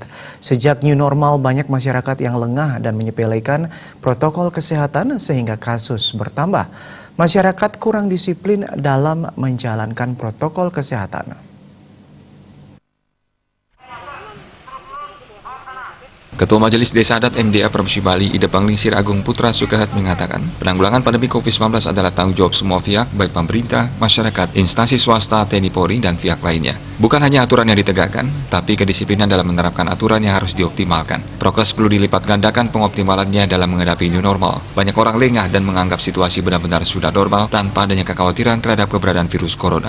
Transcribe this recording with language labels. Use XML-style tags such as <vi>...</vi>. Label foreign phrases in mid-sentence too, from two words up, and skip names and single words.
<id>Sejak</id> <en>new normal,</en> <id>banyak masyarakat yang lengah dan menyepelekan protokol kesehatan sehingga kasus bertambah. Masyarakat kurang disiplin dalam menjalankan protokol kesehatan. Ketua Majelis Desa Adat MDA Provinsi Bali, Ida Panglingsir Agung Putra Sukahat mengatakan, penanggulangan pandemi COVID-19 adalah tanggung jawab semua pihak, baik pemerintah, masyarakat, instansi swasta, TNI Polri, dan pihak lainnya. Bukan hanya aturan yang ditegakkan, tapi kedisiplinan dalam menerapkan aturan yang harus dioptimalkan. Prokes perlu dilipat gandakan pengoptimalannya dalam menghadapi</id> <en>new normal.</en> <id>Banyak orang lengah dan menganggap situasi benar-benar sudah normal tanpa adanya kekhawatiran terhadap keberadaan virus corona.</id>